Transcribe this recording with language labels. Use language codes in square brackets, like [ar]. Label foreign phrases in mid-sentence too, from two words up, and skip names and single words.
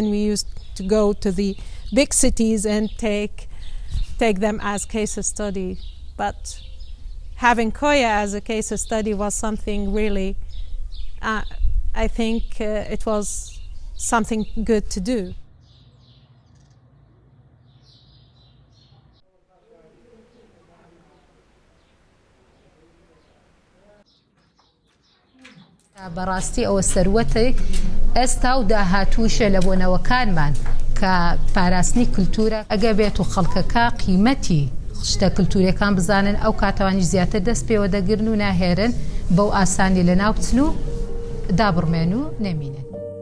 [en] We used to go to the big cities and take them as case study. But having Koya as a case study was something really, I think it was something good to do. [ckb] بەڕاستی ئەوە سەروەتی ئێستا و داهاتووشە لە بۆنەوەکانمان کە پاراستنی کللتورە ئەگە بێت و خەڵکەکە قیمەتی شتە کللتوریەکان بزانن ئەو کاتەوانی زیاتر دەست پێوە دەگرن و ناهێرن بەو ئاسانی لە ناو بچن و دابڕمێن و نەمینن.